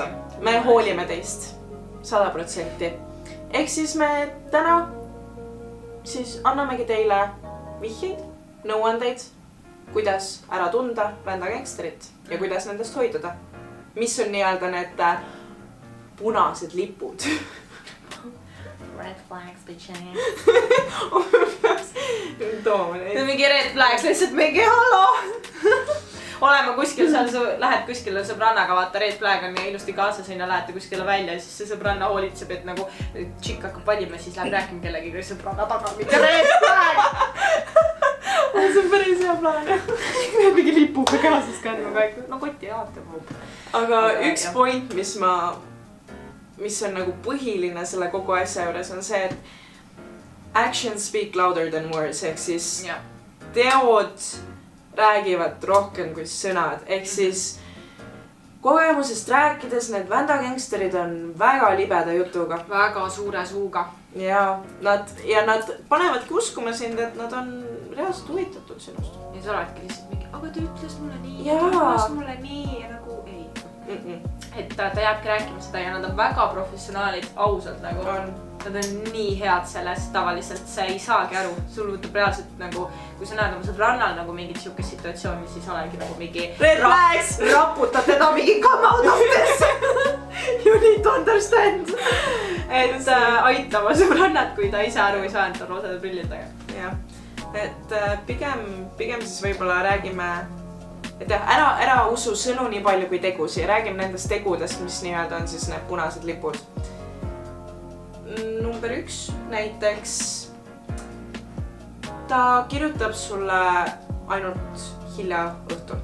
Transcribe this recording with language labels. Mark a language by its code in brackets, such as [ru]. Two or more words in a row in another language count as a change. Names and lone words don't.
[et] Me hoolime teist 100%. Ehk siis me täna siis annamegi teile vihjeid, nõuandeid, kuidas ära tunda Vändagangsterit ja kuidas nendest hoiduda. Mis on nii-öelda need punased lipud. [en] Red flags, bitches. [et] Toome neid. See on mingi [en] red flags, [et] lihtsalt mingi hallo. Oleme kuskil seal, sa lähed kuskile sõbrannaga, vaata [en] red flag [et] on ilusti kaasas, sinna lähete kuskile välja ja siis see sõbranna hoolitseb, et nagu tšikk hakkab valima, siis läheb rääkima kellegagi sõbranna taga, mingi [en] red flag! [et] See on päris hea plaan. Mingi lipuga kaasas kandma kõik, no kotti jaatab. Aga üks point, mis on nagu põhiline selle kogu asja juures on see, et [en] actions speak louder than words, [et] ehk siis teod räägivad rohkem kui sõnad, ehk siis kogemusest rääkides need Vändagangsterid on väga libeda jutuga. Väga suure suuga. Ja nad panevadki uskuma sind, et nad on reaalselt huvitatud sinust. Ja sa oledki lihtsalt mingi, aga ta ütles mulle nii, ta ütles mulle nii ja nagu ei. et ta jääbki rääkima seda ja nad on väga professionaalid, ausalt nagu. Nad on nii head selles, tavaliselt sa ei saagi aru, sul võtab reaalselt nagu, kui sa näed oma sõbrannal nagu mingit siukest situatsiooni, siis olengi nagu mingi raputad teda mingi [en] come out of this. You need to understand. [et] Et aitama sõbrannat, kui ta ise aru ei saa, et on roosade prillid taga. Jah, et pigem siis võib-olla räägime, et ära usu sõnu nii palju kui tegusi, räägime nendest tegudest, mis nii-öelda on siis need punased lipud. Number 1 näiteks, ta kirjutab sulle ainult hilja õhtul.